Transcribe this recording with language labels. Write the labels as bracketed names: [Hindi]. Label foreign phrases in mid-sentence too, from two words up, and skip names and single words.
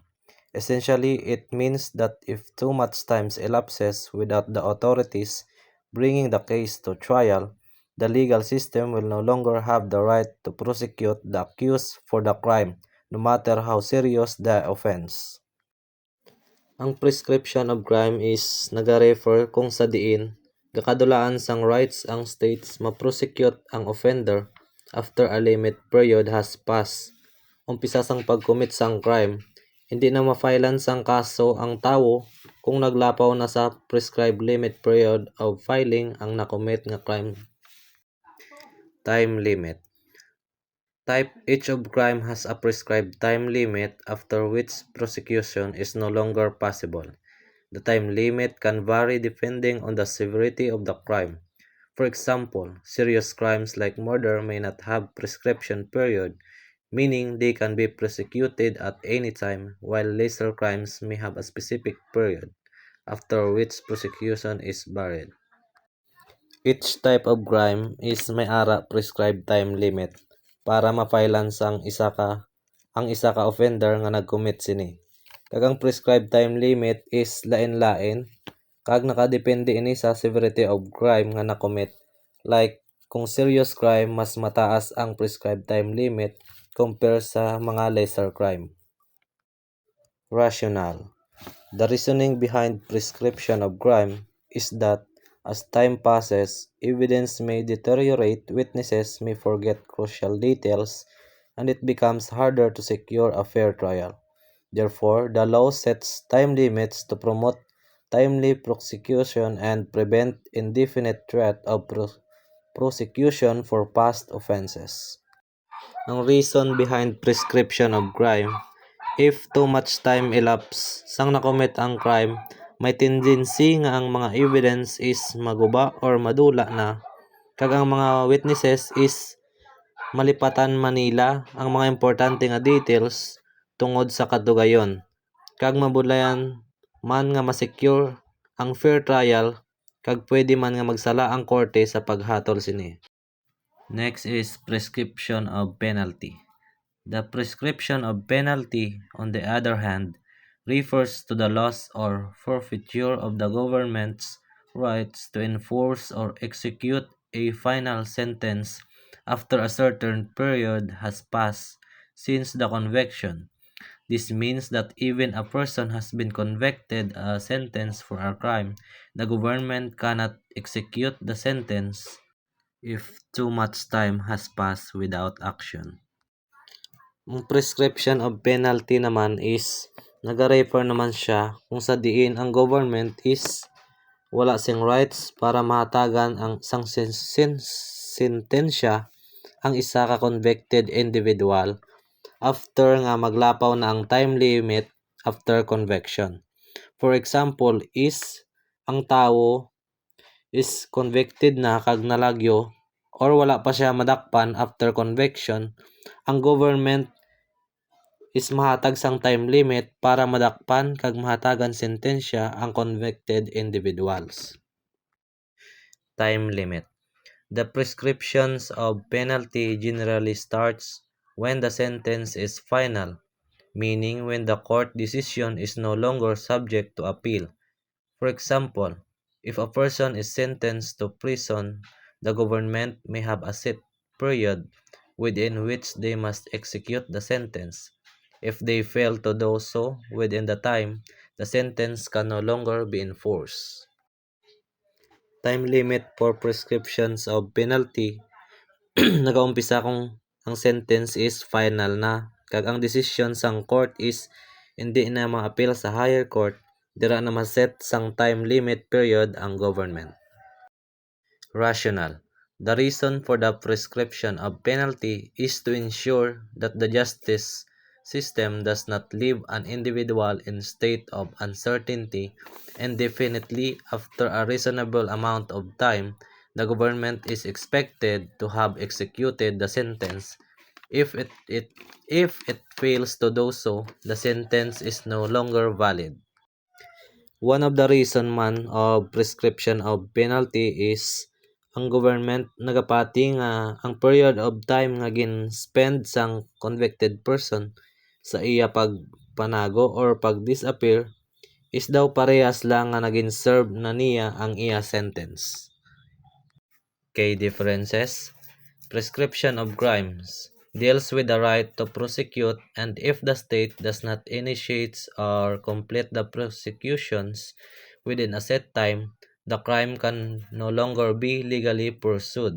[English] Essentially, it means that if too much time elapses without the authorities bringing the case to trial, the legal system will no longer have the right to prosecute the accused for the crime, no matter how serious the offense. [Hiligaynon] Ang [English] prescription of crime [Hiligaynon] is nagarefer kung sa diin gakadulaan sang rights ang states ma-prosecute ang offender [English] after a limit period has passed. [Hiligaynon] Umpisa sang pag-commit sang crime, hindi na ma-filean sang kaso ang tawo kung naglapaw na sa [English] prescribed limit period of filing [Hiligaynon] ang na-commit nga crime. [English] Time limit. Type each of crime has a prescribed time limit after which prosecution is no longer possible. The time limit can vary depending on the severity of the crime. For example, serious crimes like murder may not have prescription period, meaning they can be prosecuted at any time, while lesser crimes may have a specific period, after which prosecution is barred. Each type of crime is [Hiligaynon] may ara [English] prescribed time limit [Hiligaynon] para mapailan sang ang isa ka offender nga nag-commit sini. Kag ang [English] prescribed time limit is [Hiligaynon] lain-lain kag nakadepende ini sa [English] severity of crime [Hiligaynon] nga na-commit. [English] Like kung serious crime [Hiligaynon] mas mataas ang [English] prescribed time limit compare [Hiligaynon] sa mga [English] lesser crime. Rationale. The reasoning behind prescription of crime is that as time passes, evidence may deteriorate, witnesses may forget crucial details, and it becomes harder to secure a fair trial. Therefore, the law sets time limits to promote timely prosecution and prevent indefinite threat of prosecution for past offenses. [Hiligaynon] Ang [English] reason behind prescription of crime, if too much time elapse [Hiligaynon] sang nakomit ang crime, may tendency nga ang mga evidence is maguba or madula na, kag ang mga witnesses is malipatan manila ang mga importante nga details tungod sa katugayon, kag mabulayan man nga ma-secure ang [English] fair trial, [Hiligaynon] kag pwede man nga magsala ang korte sa paghatol sini. [English] Next is prescription of penalty. The prescription of penalty, on the other hand, refers to the loss or forfeiture of the government's rights to enforce or execute a final sentence after a certain period has passed since the conviction. This means that even a person has been convicted a sentence for a crime, the government cannot execute the sentence if too much time has passed without action. [Hiligaynon] Ang [English] prescription of penalty [Hiligaynon] naman is nagarefer naman siya kung sa diin ang government is wala sing rights para mahatagan ang sang sentensya ang isa ka [English] convicted individual after [Hiligaynon] nga maglapaw na ang [English] time limit after conviction. For example, [Hiligaynon] is ang tawo is convicted na kag nalagyo or wala pa siya madakpan [English] after conviction, [Hiligaynon] ang government is mahatag sang [English] time limit [Hiligaynon] para madakpan kag mahatagan sentensya ang [English] convicted individuals. Time limit. The prescriptions of penalty generally starts when the sentence is final, meaning when the court decision is no longer subject to appeal. For example, if a person is sentenced to prison, the government may have a set period within which they must execute the sentence. If they fail to do so within the time, the sentence can no longer be enforced. Time limit for prescriptions of penalty. [Hiligaynon] Nagaumpisa kung ang sentence is final na, kag ang decision sang court is hindi na ma-appeal sa [English] higher court, [Hiligaynon] dira na ma-set sang [English] time limit period [Hiligaynon] ang government. [English] Rationale. The reason for the prescription of penalty is to ensure that the justice system does not leave an individual in state of uncertainty indefinitely. After a reasonable amount of time, the government is expected to have executed the sentence, If it fails to do so, the sentence is no longer valid. One of the reason [Hiligaynon] man [English] of prescription of penalty is [Hiligaynon] ang government nagapati nga ang [English] period of time [Hiligaynon] nga gin-spend sang [English] convicted person [Hiligaynon] sa iya pagpanago or pag-disappear is daw parehas lang nga nagin-serve na niya ang iya sentence. [English] Kay differences, prescription of crimes deals with the right to prosecute, and if the state does not initiate or complete the prosecutions within a set time, the crime can no longer be legally pursued.